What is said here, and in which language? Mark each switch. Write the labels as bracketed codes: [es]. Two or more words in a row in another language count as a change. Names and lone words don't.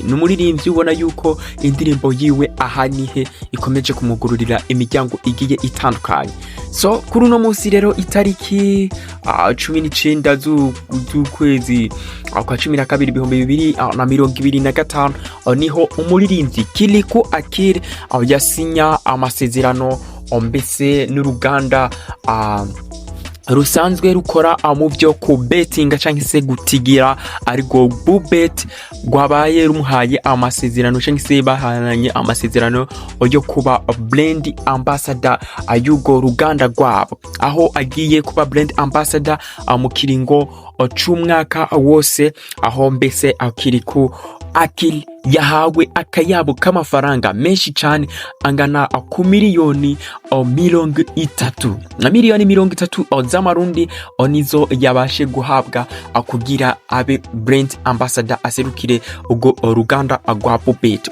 [rn] N'umuririmbyi ubona yuko indirimbo yiwe ahanihe ikomeje kumugururira imiryango igiye itandukanye. So kuri uno munsi rero itariki 19 z'ukwezi kwa 12 2025 niho umuririmbyi KIRIKOU A KILI yasinya amasezerano mbese n'uruganda rusanzwe rukora mu byo ku betting cyangwa se gutigira, ariko bubet gwabaye rumuhaye amasezerano cyangwa se bahananye amasezerano yo kuba [en] brand ambassador [rn] ayugo ruganda rwabo, aho agiye kuba [en] brand ambassador [rn] mu kiringo cumwaka wose, aho mbese KIRIKOU A KILI yahawe akayabo k'amafaranga menshi cyane angana ku miliyoni mirongo itatu. Na miliyoni mirongo itatu z'amarundi nizo yabashe guhabwa kugira abe [en] brand ambassador [rn] aserukire ubwo ruganda rwa Bubet.